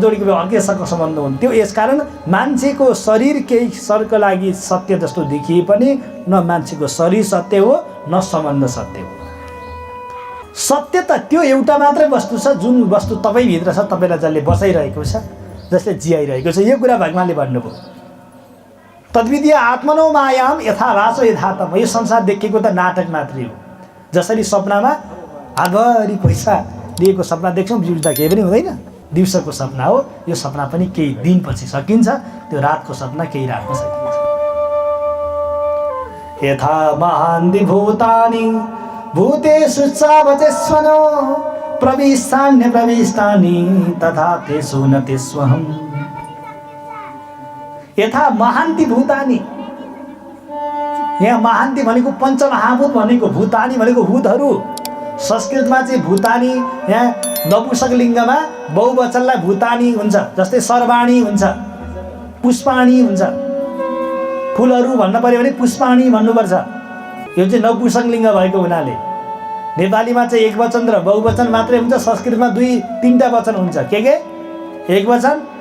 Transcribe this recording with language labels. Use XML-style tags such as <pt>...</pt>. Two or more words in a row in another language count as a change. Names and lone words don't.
<ne>जोडेको भए अर्कैसँग सम्बन्ध हुन्थ्यो यसकारण मान्छेको शरीर केही क्षणको लागि सत्य जस्तो देखिए पनि न मान्छेको शरीर सत्य हो न सम्बन्ध सत्य हो सत्य त त्यो एउटा मात्रै वस्तु छ जुन वस्तु तपाईँभित्र छ तपाईँलाई जसले बचाइरहेको छ जसले जियाइरहेको छ यो कुरा भगवान्ले भन्नुभयो</ne> <sa>तद्वितीय आत्मनो मायाम यथाभासो यथातम</sa> <ne>यो संसार देखेको त नाटक मात्रै हो जसरी सपनामा आगरी पैसा दिएको सपना देख्छौँ बिउता केही पनि हुँदैन दिउँसोको सपना हो यो सपना पनि केही दिनपछि सकिन्छ त्यो रातको सपना केही रातमा सकिन्छ</ne> <sa>यथा महान्ति भूतानि भूतेषु चावचस्वनो प्रविष्टान्य प्रविष्टानि तथा तेषु न तेष्वहम् यथा महान्ति भूतानि यहाँ महान्ति</sa> <ne>भनेको पञ्चमहाभूत भनेको भूतानि भनेको भूतहरू संस्कृतमा चाहिँ भूतानि यहाँ नपुंसक लिङ्गमा बहुवचनलाई भूतानि हुन्छ जस्तै सर्वाणी हुन्छ पुष्पाणी हुन्छ फुलहरू भन्न पर्यो भने पुष्पाणी भन्नुपर्छ यो चाहिँ नपुंसक लिङ्ग भएको हुनाले नेपालीमा चाहिँ एक वचन र बहुवचन मात्रै हुन्छ संस्कृतमा दुई तीनटा वचन हुन्छ के एक वचन</ne>